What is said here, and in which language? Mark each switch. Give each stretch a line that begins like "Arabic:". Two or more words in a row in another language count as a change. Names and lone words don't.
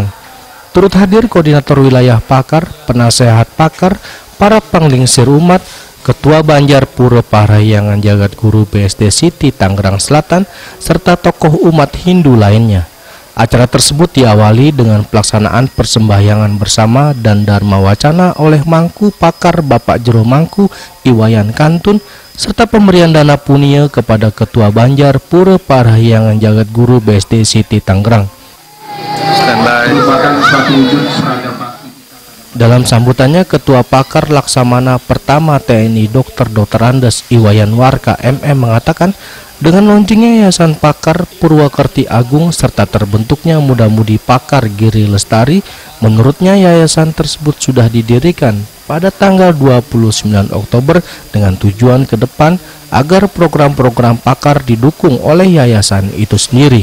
Indonesian: Turut hadir koordinator wilayah Pakar, penasehat Pakar, para panglingsir umat, Ketua Banjar Pura Parahyangan Jagat Guru BSD City Tangerang Selatan, serta tokoh umat Hindu lainnya. Acara tersebut diawali dengan pelaksanaan persembahyangan bersama dan dharma wacana oleh Mangku Pakar Bapak Jero Mangku Iwayan Kantun, serta pemberian dana punia kepada Ketua Banjar Pura Parahyangan Jagat Guru BSD City Tangerang. Dalam sambutannya, Ketua Pakar Laksamana Pertama TNI Dr. Andes Iwayan Warka MM mengatakan, dengan launchingnya Yayasan Pakar Purwakerti Agung serta terbentuknya Muda-Mudi Pakar Giri Lestari, menurutnya yayasan tersebut sudah didirikan pada tanggal 29 Oktober dengan tujuan ke depan agar program-program pakar didukung oleh yayasan itu sendiri.